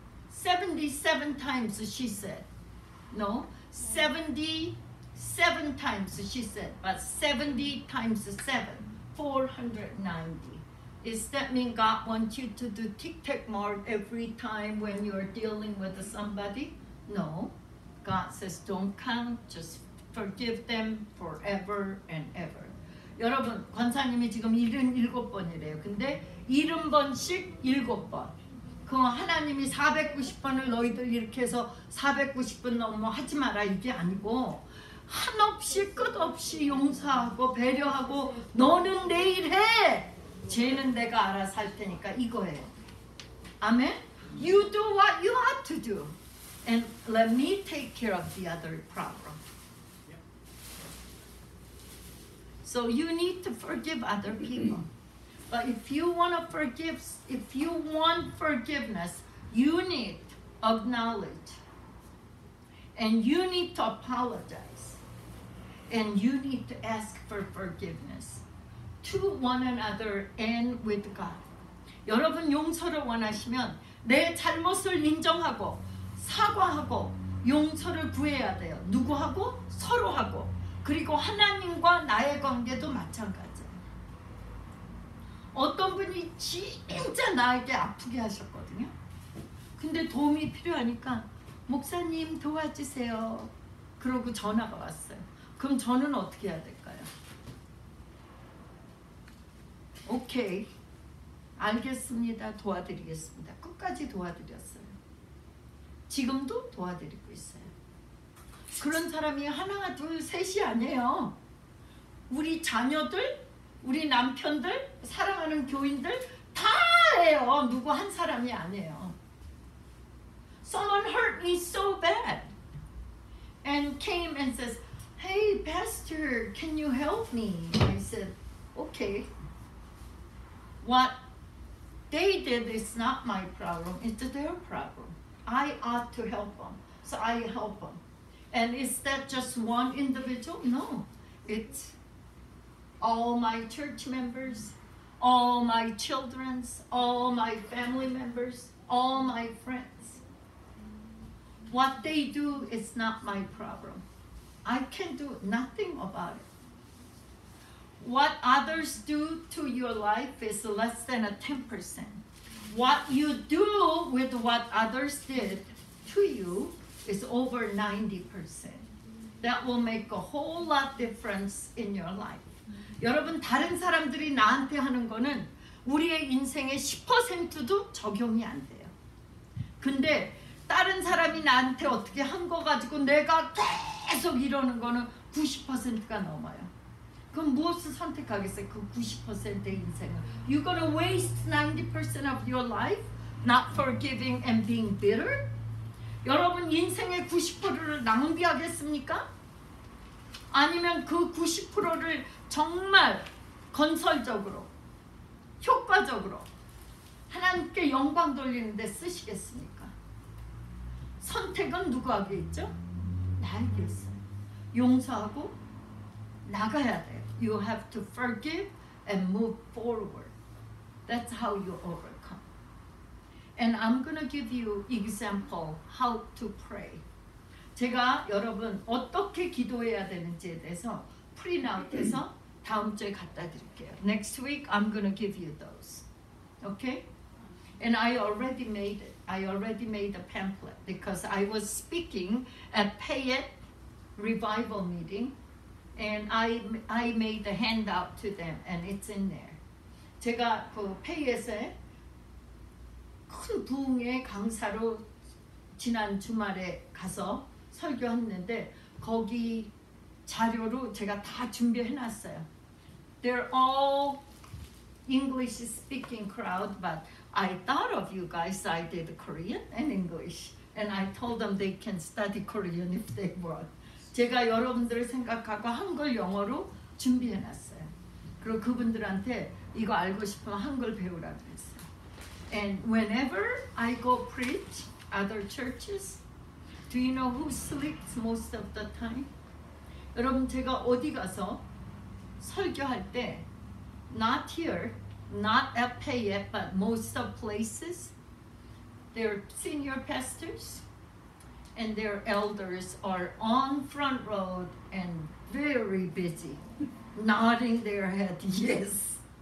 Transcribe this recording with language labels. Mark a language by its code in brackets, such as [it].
[en] 77 times she said. No, 77 times she said, but 70 times 7, 490. Does that mean God wants you to do tic-tac mark every time when you're dealing with somebody? No. God says don't count, just forgive them forever and ever. [ko] 여러분, 권사님이 지금 77번이래요. 근데 70번씩 7번. 그 하나님이 490번을 너희들 이렇게 해서 490번 넘어 하지 마라 이게 아니고 한없이 끝없이 용서하고 배려하고 너는 내일 해. 죄는 내가 알아서 할 테니까 이거예요. 아멘? [en] You do what you have to do. And let me take care of the other problem. So you need to forgive other people. But if you want to forgive, if you want forgiveness, you need to acknowledge. And you need to apologize. And you need to ask for forgiveness to one another and with God. [ko] 여러분 용서를 원하시면 내 잘못을 인정하고 사과하고 용서를 구해야 돼요. 누구하고? 서로하고. 그리고 하나님과 나의 관계도 마찬가지예요. 어떤 분이 진짜 나에게 아프게 하셨거든요. 근데 도움이 필요하니까 목사님 도와주세요. 그러고 전화가 왔어요. 그럼 저는 어떻게 해야 될까요? 오케이. 알겠습니다. 도와드리겠습니다. 끝까지 도와드렸어요. 지금도 도와드리고 있어요. 그런 사람이 하나, 둘, 셋이 아니에요. 우리 자녀들, 우리 남편들, 사랑하는 교인들 다 해요. 누구 한 사람이 아니에요. [en] Someone hurt me so bad and came and says, "Hey, Pastor, can you help me?" I said, "Okay." What they did is not my problem. It's their problem. I ought to help them, so I help them. And is that just one individual? No, it's all my church members, all my children's, all my family members, all my friends. What they do is not my problem. I can do nothing about it. What others do to your life is less than a 10%. What you do with what others did to you is over 90%. That will make a whole lot difference in your life. [ko] 여러분 다른 사람들이 나한테 하는 거는 우리의 인생의 10%도 적용이 안 돼요. 근데 다른 사람이 나한테 어떻게 한 거 가지고 내가 계속 이러는 거는 90%가 넘어요. 그럼 무엇을 선택하겠어요? 그 90%의 인생을. [en] You're gonna waste 90% of your life not forgiving and being bitter? [ko] 여러분 인생의 90%를 낭비하겠습니까? 아니면 그 90%를 정말 건설적으로, 효과적으로 하나님께 영광 돌리는 데 쓰시겠습니까? 선택은 누구에게 있죠? 나에게 있어요. 용서하고 나가야 돼요. [en] You have to forgive and move forward. That's how you overcome. And I'm gonna give you example how to pray. [ko] 제가 여러분 어떻게 기도해야 되는지에 대해서 프린아웃해서 다음 주에 갖다 드릴게요. [en] Next week I'm gonna give you those. Okay? And I already made it. I already made a pamphlet because I was speaking at Payette revival meeting, and I made a handout to them, and it's in there. [ko] 제가 그 페이엣에 큰 부흥의 강사로 지난 주말에 가서 설교했는데 거기 자료로 제가 다 준비해놨어요. [en] They're all English speaking crowd, but I thought of you guys. I did Korean and English, and I told them they can study Korean if they want. [ko] 제가 여러분들을 생각하고 한글 영어로 준비해놨어요. 그리고 그분들한테 이거 알고 싶으면 한글 배우라고 했어요. [en] And whenever I go preach other churches, do you know who sleeps most of the time? [ko] 여러분 제가 어디 가서 설교할 때 [en] not here, not at Payette, but most of places, their senior pastors and their elders are on front row and very busy, nodding their head, yes.